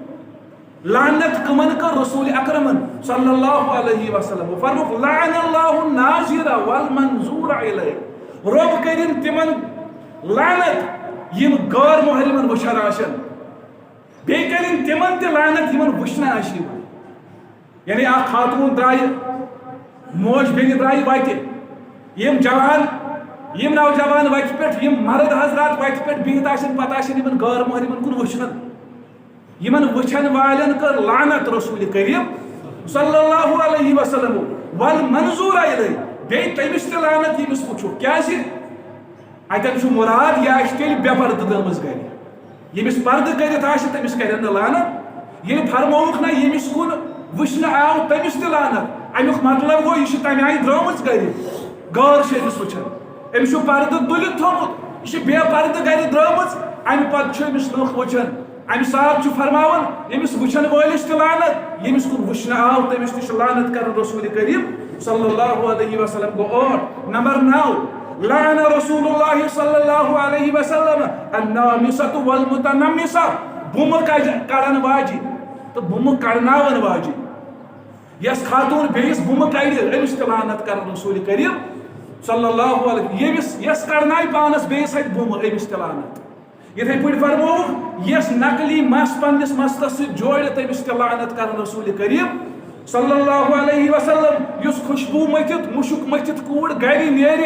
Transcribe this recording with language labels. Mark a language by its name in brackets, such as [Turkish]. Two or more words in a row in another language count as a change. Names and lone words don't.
[Kashmiri] لعنت کمن کر رسول اکرمن [Arabic] صلی اللہ علیہ وسلم [Kashmiri] فرموک [Arabic] لعن اللہ الناظر والمنظور علیہ [Kashmiri] رب کرن تمن لعنت یم غیر محرمن وچھان آشن بیٚیہِ کرن تمن تہِ لعنت یمن وچھنہٕ آسہِ یوان یعنی اکھ خاتون درایہِ موج بیٚنہِ درایہِ وتہِ یم جوان یم نوجوان وتہِ پٮ۪ٹھ یم مرد حضرات وتہِ پٮ۪ٹھ بِہِتھ آسن پتہٕ آسن یمن غیر محرمن کُن وٕچھان یمن وچھن والن کر لعنت رسول کریم [Arabic] صلی اللہ علیہ وسلم والمنظور علیہ [Kashmiri] بیٚیہِ تٔمِس تہِ لعنت ییٚمِس وٕچھو کیازِ اتٮ۪ن چھُ مُراد یہِ آسہِ تیٚلہِ بے پردٕ دٲمٕژ گرِ ییٚمِس پردٕ کٔرِتھ آسہِ تٔمِس کرن نہٕ لعنت ییٚلہِ فرمووُکھ نہ ییٚمِس کُن وٕچھنہٕ آو تٔمِس تہِ لعنت امیُک مطلب گوٚو یہِ چھِ تمہِ آیہِ درٛامٕژ گرِ غٲر چھِ أمِس وٕچھان أمِس چھُ پردٕ تُلِتھ تھوٚمُت یہِ چھِ بے پردٕ گرِ درٛامٕژ امہِ پتہٕ چھُ أمِس لُکھ وٕچھان امہِ ساتہٕ چھُ فرماوان ییٚمِس وٕچھن وٲلِس تہِ لعنت ییٚمِس کُن وٕچھنہٕ آو تٔمِس تہِ چھُ لعنت کران رسول کریم [Arabic] صلی اللہ علیہ وسلم [Kashmiri] گوٚو ٲٹھ نمبر 9 [Arabic] لعن رسول اللہ صلی اللہ علیہ وسلم النامصۃ والمتنمصۃ [Kashmiri] بُمہٕ کڑن واجہِ تہٕ بُمہٕ کڑناون واجہِ یس خاتون بیٚیِس بُمہٕ کڑِ أمِس تہِ لعنت کران رسول کریم [Arabic] صلی اللہ علیہ [Kashmiri] یس کڑنایہِ پانس بیٚیِس اتھِ بُمہٕ أمِس تہِ لعنت یِتھے پٲٹھۍ فرمووُکھ یس نقلی مس پننس مستس سۭتۍ جوڑِ تٔمِس تہِ لعنت کران رسول کریم [Arabic] صلی اللہ علیہ وسلم [Kashmiri] یُس خوشبوٗ مٔتھِتھ مُشُک مٔتھِتھ کوٗر گرِ نیرِ